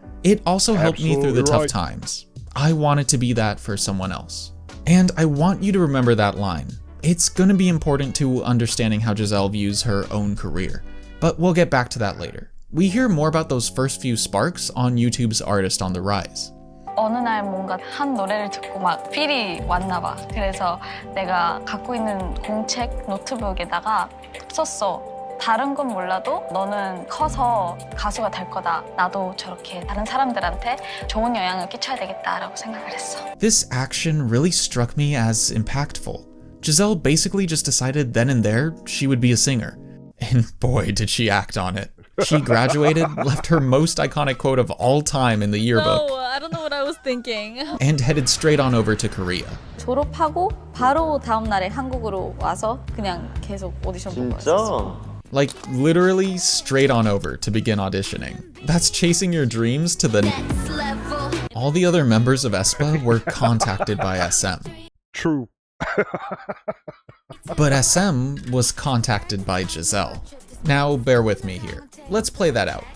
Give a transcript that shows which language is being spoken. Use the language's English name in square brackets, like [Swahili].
[English] It also helped me through the tough times. I wanted to be that for someone else." And I want you to remember that line. It's gonna be important to understanding how Giselle views her own career. but we'll get back to that later. We hear more about those first few sparks on YouTube's Artist on the Rise. [Korean] 어느 날 뭔가 한 노래를 듣고 막 필이 왔나 봐. 그래서 내가 갖고 있는 공책 노트북에다가 썼어. 다른 건 몰라도 너는 커서 가수가 될 거다. 나도 저렇게 다른 사람들한테 좋은 영향을 끼쳐야 되겠다라고 생각을 했어. [English] This action really struck me as impactful. Giselle basically just decided then and there she would be a singer. And boy, did she act on it. She graduated, left her most iconic quote of all time in the yearbook. No, I don't know what I was thinking. And headed straight on over to Korea. [Korean] 졸업하고 바로 다음 날에 한국으로 와서 그냥 계속 오디션 보고 왔었어. [English] Like literally straight on over to begin auditioning. That's chasing your dreams to the next level. All the other members of AESPA were contacted by SM. True. But SM was contacted by Giselle. Now, bear with me here. Let's play that out.